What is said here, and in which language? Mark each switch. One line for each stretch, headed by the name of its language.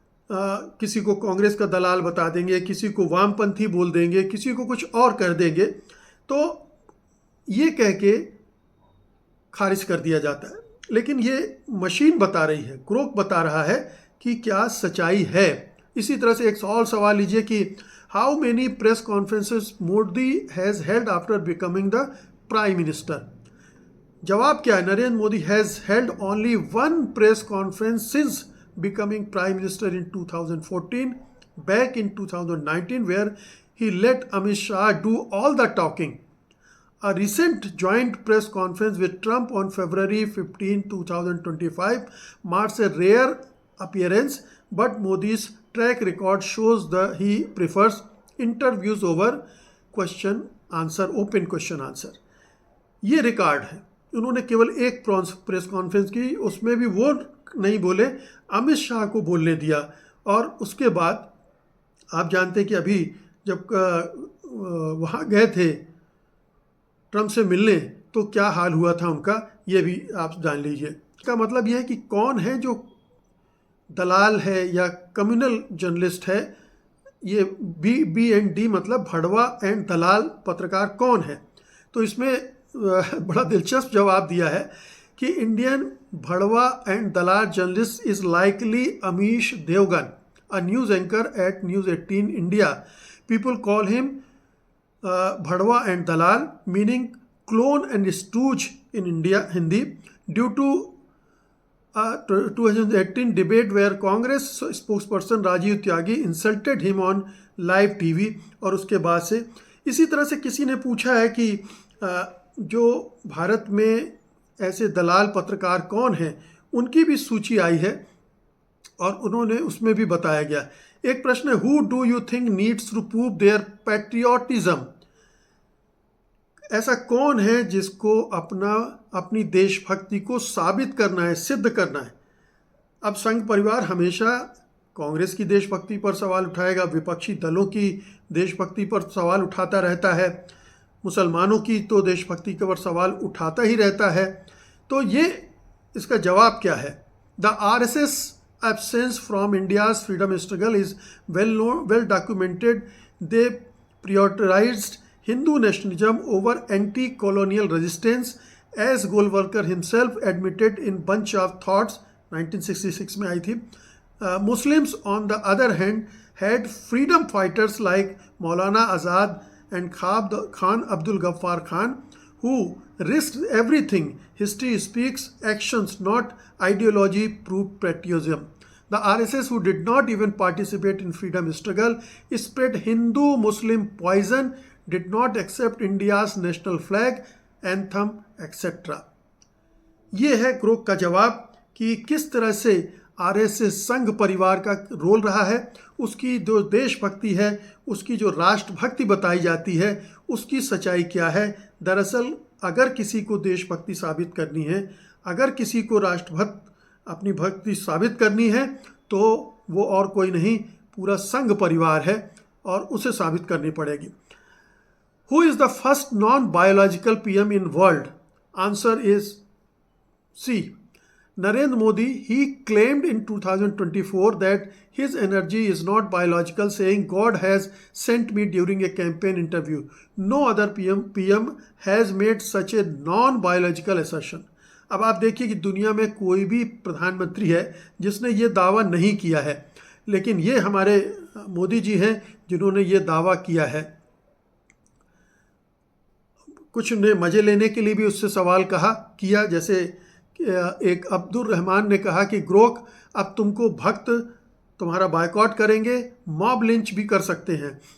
Hindi: किसी को कांग्रेस का दलाल बता देंगे, किसी को वामपंथी बोल देंगे, किसी को कुछ और कर देंगे, तो ये कह के खारिज कर दिया जाता है। लेकिन ये मशीन बता रही है, ग्रोक बता रहा है कि क्या सच्चाई है। इसी तरह से एक और सवाल लीजिए कि
English: How many press conferences Modi has held after becoming the prime minister.
Hindi: जवाब क्या है,
English: Narendra Modi has held only one press conference since becoming prime minister in 2014, back in 2019 where he let Amit Shah do all the talking. A recent joint press conference with Trump on February 15, 2025 marks a rare appearance, but Modi's track record shows that he prefers interviews over question answer, open question answer.
Hindi: ये record है। उन्होंने केवल एक press conference की, उसमें भी वो नहीं बोले, अमित शाह को बोलने दिया। और उसके बाद आप जानते हैं कि अभी जब वहाँ गए थे ट्रंप से मिलने तो क्या हाल हुआ था उनका, ये भी आप जान लीजिए। इसका मतलब यह है कि कौन है जो दलाल है या कम्युनल जर्नलिस्ट है। ये BND मतलब भड़वा एंड दलाल पत्रकार कौन है। तो इसमें बड़ा दिलचस्प जवाब दिया है कि
English: Indian भड़वा and दलाल journalist is likely Amish Devgan, a news anchor at News 18 India. People call him भड़वा and दलाल, meaning clone and stooge in India Hindi, due to 2018 debate where Congress spokesperson Rajiv Tyagi insulted him on live TV।
Hindi: और उसके बाद से इसी तरह से किसी ने पूछा है कि जो भारत में ऐसे दलाल पत्रकार कौन हैं, उनकी भी सूची आई है और उन्होंने उसमें भी बताया गया। एक प्रश्न है,
English: Who do you think needs to prove their patriotism?
Hindi: ऐसा कौन है जिसको अपनी देशभक्ति को साबित करना है, सिद्ध करना है? अब संघ परिवार हमेशा कांग्रेस की देशभक्ति पर सवाल उठाएगा, विपक्षी दलों की देशभक्ति पर सवाल उठाता रहता है, मुसलमानों की तो देशभक्ति के पर सवाल उठाता ही रहता है। तो ये इसका जवाब क्या है?
English: The RSS absence from India's freedom struggle is well documented. They prioritized Hindu nationalism over anti-colonial resistance, as Golwalkar himself admitted in Bunch of Thoughts 1966
Hindi: में आई थी।
English: Muslims on the other hand had freedom fighters like Maulana Azad and Khan Abdul Ghaffar Khan, who risked everything. History speaks, actions not ideology prove patriotism. The RSS, who did not even participate in freedom struggle, spread Hindu-Muslim poison, did not accept India's national flag, anthem, etc.
Hindi: ये है Grok का जवाब कि किस तरह से RSS संघ परिवार का रोल रहा है, उसकी जो देशभक्ति है, उसकी जो राष्ट्रभक्ति बताई जाती है, उसकी सच्चाई क्या है। दरअसल अगर किसी को देशभक्ति साबित करनी है, अगर किसी को राष्ट्रभक्त अपनी भक्ति साबित करनी है, तो वो और कोई नहीं, पूरा संघ परिवार है और उसे साबित करनी पड़ेगी।
English: Who is the first non-biological PM in world? Answer is C. Narendra Modi. He claimed in 2024 that his energy is not biological, saying God has sent me during a campaign interview. No other PM has made such a non-biological assertion.
Hindi: अब आप देखिए कि दुनिया में कोई भी प्रधानमंत्री है जिसने ये दावा नहीं किया है, लेकिन ये हमारे मोदी जी हैं जिन्होंने ये दावा किया है। कुछ ने मज़े लेने के लिए भी उससे सवाल किया, जैसे एक अब्दुल रहमान ने कहा कि ग्रोक अब तुमको भक्त तुम्हारा बायकॉट करेंगे, मॉब लिंच भी कर सकते हैं।